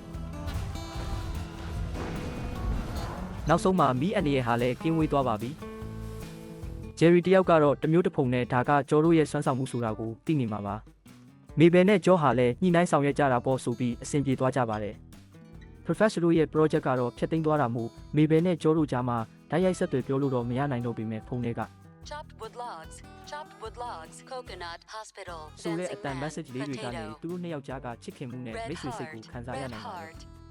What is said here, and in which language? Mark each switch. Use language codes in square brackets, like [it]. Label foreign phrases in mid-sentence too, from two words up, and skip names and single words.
[my] နောက်ဆုံးမှာမီးအနေရဟာလည်းကင်းဝေးသွားပါပြီဂျယ်ရီတယောက်ကတော့တမျိုးတစ်ဖုံနဲ့ဒါကဂျောတို့ရဲ့စွမ်းဆောင်မှုဆိုတာကိုသိနေမှာပါမေဘယ်နဲ့ဂျောဟာလည်းညှိနှိုင်းဆောင်ရွက်ကြတာပေါ့ဆိုပြီးအဆင်ပြေသွားကြပါတယ် Professor တို့ရဲ့ project ကတော့ဖျက်သိမ်းသွားတာမို့မေဘယ်နဲ့ဂျောတို့ကြားမှာဓာတ်ရိုက်ဆက်သွယ်ပြောလို့တော့မရနိုင်တော့ပေမဲ့ဖုန်းတွေက [en] Chopped wood logs, coconut hospital, [my] ဆိုတဲ့အတန် message လေးတွေကနေသူတို့နှစ်ယောက်ကြားကချစ်ခင်မှုနဲ့မိတ်ဆွေစိတ်ကိုခံစားရနိုင်ပါတယ်